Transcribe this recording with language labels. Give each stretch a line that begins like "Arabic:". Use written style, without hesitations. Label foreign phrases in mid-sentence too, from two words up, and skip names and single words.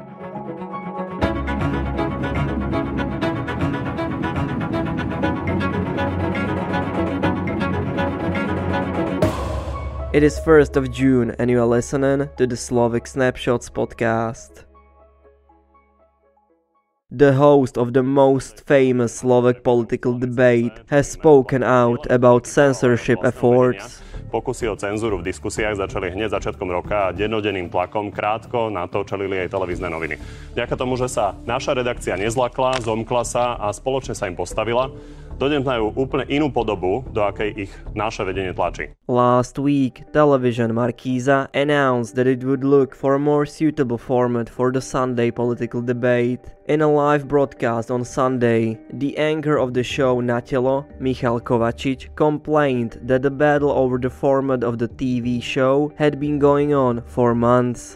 English: It is 1st of June and you are listening to the Slovak Snapshots podcast. The host of the most famous Slovak political debate has spoken out about censorship efforts.
Slovak: Pokusy o cenzúru v diskusiách začali hneď začiatkom roka a dennodenným tlakom krátko na to čelili aj televízne noviny. Vďaka tomu, že sa naša redakcia nezlakla, zomkla sa a spoločne sa im postavila, dodnes majú úplne inú podobu, do akej ich naše vedenie tlačí.
English: Last week, television Markíza announced that it would look for a more suitable format for the Sunday political debate. In a live broadcast on Sunday, the anchor of the show Natelo, Michal Kovačič, complained that the battle over the format of the TV show had been going on for months.